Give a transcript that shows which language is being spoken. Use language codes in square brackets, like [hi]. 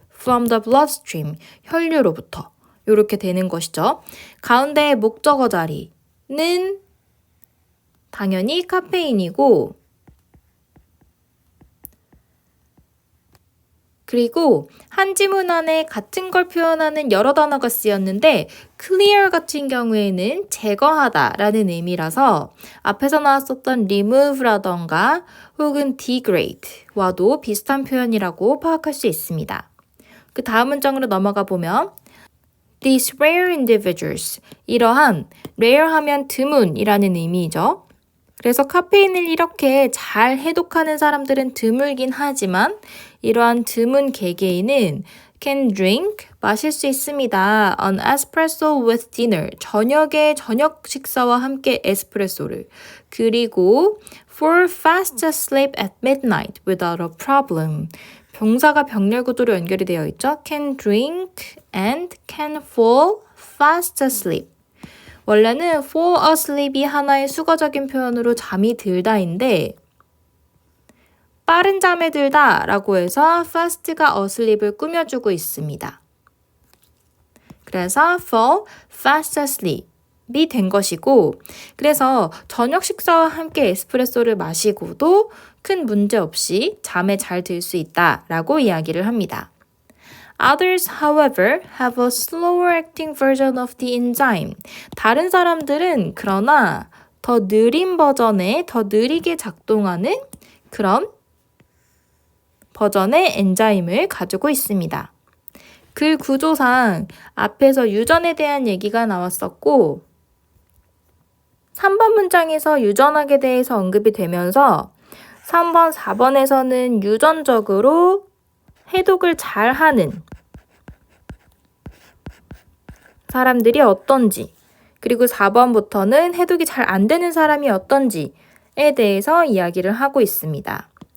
[en] From the bloodstream, [ko] 혈류로부터. 이렇게 되는 것이죠. 가운데 목적어 자리는 당연히 카페인이고 그리고 한 지문 안에 같은 걸 표현하는 여러 단어가 쓰였는데 clear 같은 경우에는 제거하다 라는 의미라서 앞에서 나왔었던 remove라던가 혹은 degrade와도 비슷한 표현이라고 파악할 수 있습니다. 그 다음 문장으로 넘어가 보면 [en] These rare individuals, [ko] 이러한 rare 하면 드문이라는 의미죠. 그래서 카페인을 이렇게 잘 해독하는 사람들은 드물긴 하지만 이러한 드문 개개인은 [en] can drink, [ko] 마실 수 있습니다. [en] An espresso with dinner, [ko] 저녁에 저녁 식사와 함께 에스프레소를. 그리고 [en] for fast asleep at midnight without a problem. [ko] 병사가 병렬 구조로 연결이 되어 있죠. [en] can drink and can fall fast asleep. [ko] 원래는 fall asleep이 하나의 수거적인 표현으로 잠이 들다인데 빠른 잠에 들다 라고 해서 fast가 asleep을 꾸며주고 있습니다. 그래서 [en] fall fast asleep [ko] 이 된 것이고 그래서 저녁 식사와 함께 에스프레소를 마시고도 큰 문제 없이 잠에 잘 들 수 있다 라고 이야기를 합니다. [en] Others, however, have a slower acting version of the enzyme. [ko] 다른 사람들은 그러나 더 느린 버전의 더 느리게 작동하는 그런 버전의 엔자임을 가지고 있습니다. 글 구조상 앞에서 유전에 대한 얘기가 나왔었고 3번 문장에서 유전학에 대해서 언급이 되면서 3번, 4번에서는 유전적으로 해독을 잘하는 사람들이 어떤지 그리고 4번부터는 해독이 잘 안 되는 사람이 어떤지에 대해서 이야기를 하고 있습니다.